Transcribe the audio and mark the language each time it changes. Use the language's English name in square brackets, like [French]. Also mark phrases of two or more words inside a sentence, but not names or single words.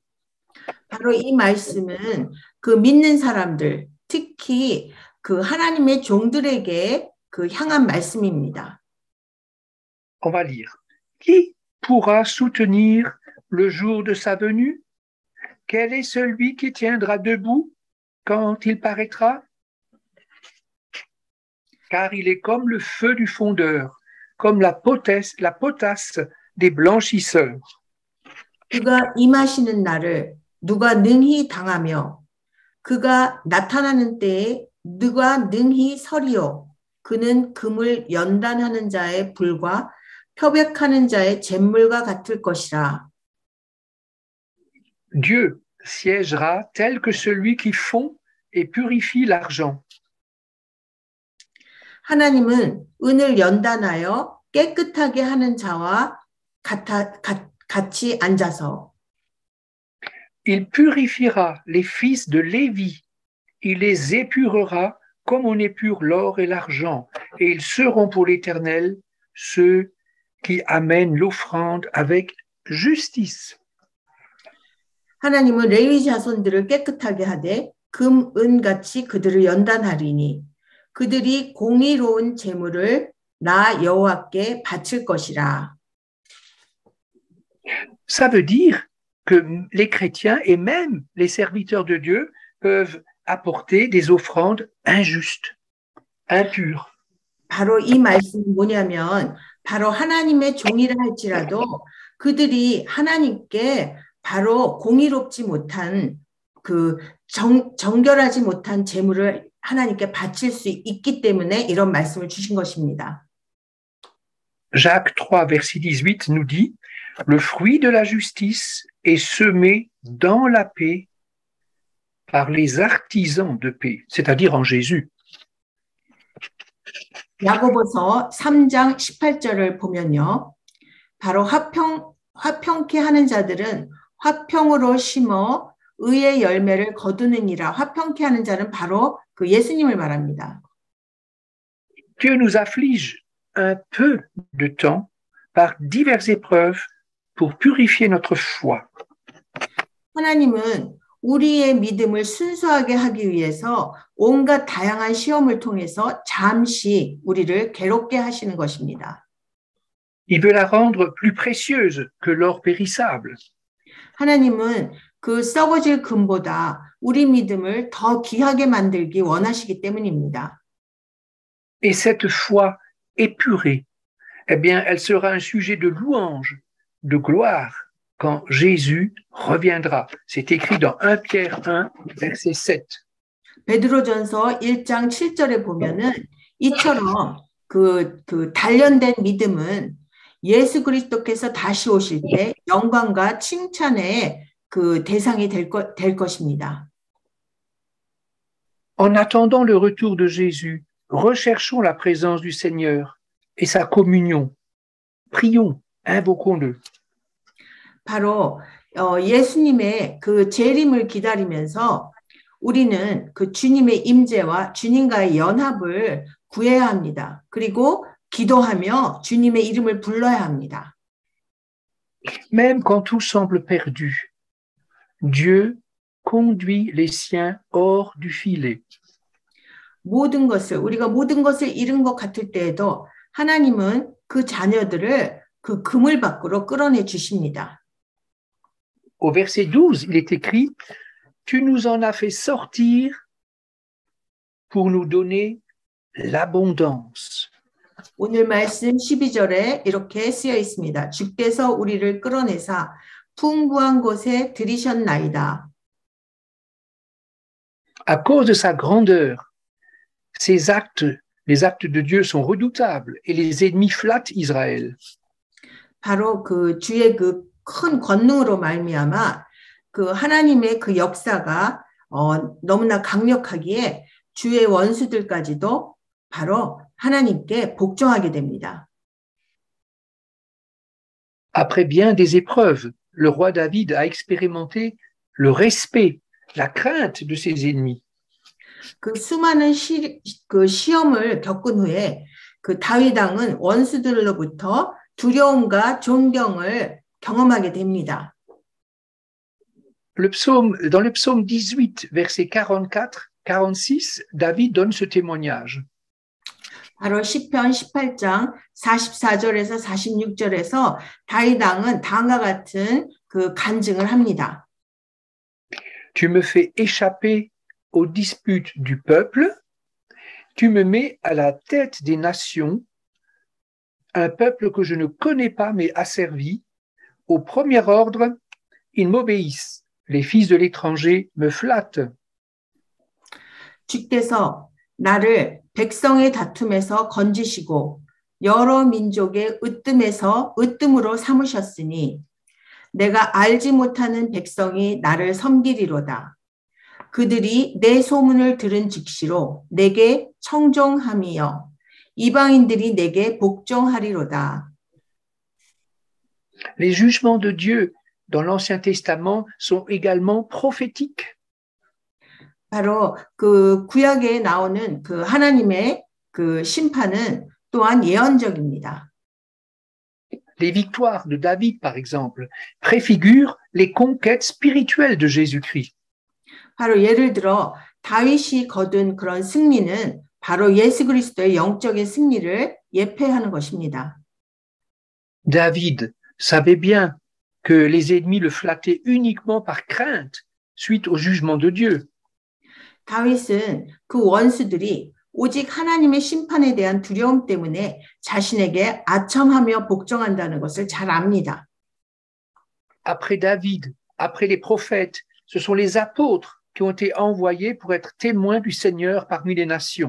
[Korean] 바로 이 말씀은 그 믿는 사람들, 특히 그 하나님의 종들에게 그 향한 말씀입니다. [French] On va lire. Qui pourra soutenir le jour de sa venue? Quel est celui qui tiendra debout quand il paraîtra? Car il est comme le feu du fondeur, comme la potasse des blanchisseurs. [Korean] 그가 임하시는 날을 누가 능히 당하며 그가 나타나는 때에 누가 능히 서리요. 그는 금을 연단하는 자의 불과 표백하는 자의 잿물과 같을 것이라. [French] Dieu siégera tel que celui qui fond et purifie l'argent. [Korean] 하나님은 은을 연단하여 깨끗하게 하는 자와 같이 앉아서 [French] Il purifiera les fils de Lévi. Il les épurera comme on épure l'or et l'argent. Et ils seront pour l'Éternel ceux qui amènent l'offrande avec justice. [Korean] 하나님은 레위 자손들을 깨끗하게 하되 금, 은 같이 그들을 연단하리니 그들이 공의로운 제물을 나 여호와께 바칠 것이라. [French] Ça veut dire que les chrétiens et même les serviteurs de Dieu peuvent apporter des offrandes injustes, impures. [Korean] 바로 이 말씀이 뭐냐면 바로 하나님의 종이라 할지라도 그들이 하나님께 바로 공의롭지 못한 정결하지 못한 제물을 하나님께 바칠 수 있기 때문에 이런 말씀을 주신 것입니다. [French] Jacques 3, verset 18 nous dit « Le fruit de la justice est semé dans la paix par les artisans de paix, c'est-à-dire en Jésus. » [Korean] 야고보서 3장 18절을 보면요. 바로 화평케 하는 자들은 화평으로 심어 의의 열매를 거두느니라. 화평케 하는 자는 바로 그 예수님을 말합니다. [French] Dieu nous afflige un peu de temps par diverses épreuves pour purifier notre foi. [Korean] 하나님은 우리의 믿음을 순수하게 하기 위해서 온갖 다양한 시험을 통해서 잠시 우리를 괴롭게 하시는 것입니다. [French] Il veut la rendre plus précieuse que l'or périssable. [Korean] 하나님은 그 썩어질 금보다 우리 믿음을 더 귀하게 만들기 원하시기 때문입니다. [French] Et cette foi épurée, eh bien, elle sera un sujet de louange, de gloire, quand Jésus reviendra. C'est écrit dans 1 Pierre 1, verset 7. [Korean] 베드로전서 1장 7절에 보면은 이처럼 그 단련된 믿음은 예수 그리스도께서 다시 오실 때 영광과 칭찬의 그 대상이 될 것입니다. [French] En attendant le retour de Jésus, recherchons la présence du Seigneur et sa communion. Prions, invoquons-le. [Korean] 바로 예수님의 그 재림을 기다리면서 우리는 그 주님의 임재와 주님과의 연합을 구해야 합니다. 그리고 기도하며 주님의 이름을 불러야 합니다. [French] Même quand tout semble perdu, Dieu conduit les siens hors du filet. [Korean] 우리가 모든 것을 잃은 것 같을 때에도 하나님은 그 자녀들을 그 그물 밖으로 끌어내 주십니다. [French] Au verset 12, il est écrit « Tu nous en as fait sortir pour nous donner l'abondance. » [Korean] 오늘 말씀 12절에 이렇게 쓰여 있습니다. 주께서 우리를 끌어내사 풍부한 곳에 들이셨나이다. [French] À cause de sa grandeur, ses actes, les actes de Dieu sont redoutables et les ennemis flattent Israël. [Korean] 바로 그 주의 그 큰 권능으로 말미암아 그 하나님의 그 역사가 너무나 강력하기에 주의 원수들까지도 바로 하나님께 복종하게 됩니다. [French] Après bien des épreuves, le roi David a expérimenté le respect, la crainte de ses ennemis. [Korean] 그 수많은 시험을 겪은 후에 그 다윗 왕은 원수들로부터 두려움과 존경을 경험하게 됩니다. [French] Dans le psaume 18, verset 44-46, David donne ce témoignage. [Korean] 바로 시편 18장 44절에서 46절에서 다윗 왕은 다음과 같은 그 간증을 합니다. [French] Tu me fais échapper aux disputes du peuple, tu me mets à la tête des nations, un peuple que je ne connais pas mais asservi, au premier ordre ils m'obéissent. Les fils de l'étranger me flattent. [Korean] 주께서 나를 백성의 다툼에서 건지시고 여러 민족의 으뜸으로 삼으셨으니 내가 알지 못하는 백성이 나를 섬기리로다. 그들이 내 소문을 들은 즉시로 내게 청종함이여 이방인들이 내게 복종하리로다. [French] Les jugements de Dieu dans l'Ancien Testament sont également prophétiques. [Korean] 바로 그 구약에 나오는 그 하나님의 그 심판은 또한 예언적입니다. [French] Les victoires de David, par exemple, préfigurent les conquêtes spirituelles de Jésus-Christ. [Korean] 바로 예를 들어 다윗이 거둔 그런 승리는 바로 예수 그리스도의 영적인 승리를 예표하는 것입니다. [French] David savait bien que les ennemis le flattaient uniquement par crainte suite au jugement de Dieu. [Korean] 다윗은 그 원수들이 오직 하나님의 심판에 대한 두려움 때문에 자신에게 아첨하며 복종한다는 것을 잘 압니다. [French] Après David, après les prophètes, ce sont les apôtres qui ont été envoyés pour être témoins du Seigneur parmi les nations.